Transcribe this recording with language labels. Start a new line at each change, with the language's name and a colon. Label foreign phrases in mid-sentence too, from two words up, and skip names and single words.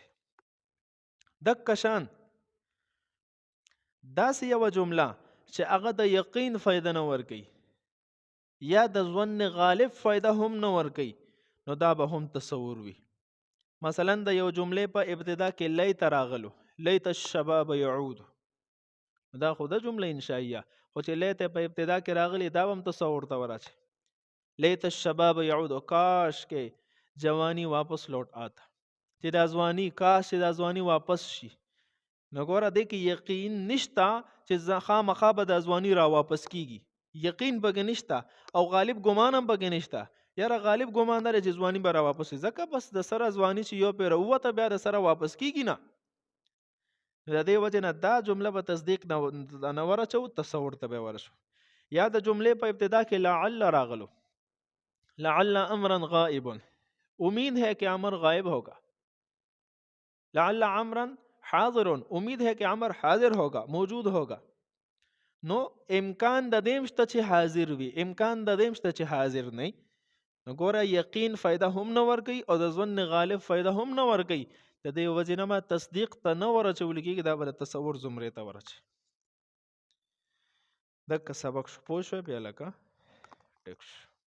Pashto: دک شان داسې یو جمله چې هغه د یقین فائدہ نه ورکي یا د ظن غالب فائدہ هم نه ورکي، نو دا به هم تصور وي. مثلا د یو جملې په ابتدا کې لیت راغلو،
Arabic: لیت الشباب يعود،
Pashto: دا خو د جمله انشائیه، خو چې لیت په ابتدا کې راغلی دا هم تصور ته ورچي.
Arabic: لیت الشباب يعود،
Urdu: کاش کې جوانی واپس لوٹ آتا،
Pashto: چې دا ځواني کاش چې دا ځواني واپس شي. نو ګوره دې کې یقین نشتا چې خامخا به دا ځواني را واپس کیږي، یقین پکې نشتا، او غالب ګمان هم پکې نشتا. یاره غالب ګمان لري چې ځواني به را واپس شي، ځکه بس د سره ځواني چې یو پې راووته بیا د سره واپس کیږي نه. د دې وجې نه دا جمله به تصدیق نه ورچو، تصور ته به ورشو. یا د جملې په ابتدا کې لعل راغلو،
Arabic: لعل امرا غائب،
Urdu: امید ہے کہ امر غائب ہوگا.
Arabic: لعل امرا حاضر،
Urdu: امید ہے کہ امر حاضر ہوگا، موجود ہوگا.
Pashto: نو امکان د دې شته چې حاضر وي، امکان د دې شته چې حاضر نه. نو ګوره یقین فایده هم نه ورکوي او د ظن غالب فایده هم نه ورکوي. د دې وجې نه ما تصدیق ته نه ورچول کېږي، دا به د تصور زمرې ته ورچي. دغه سبق شو، پوه شوې بیا لکه ټیک شو.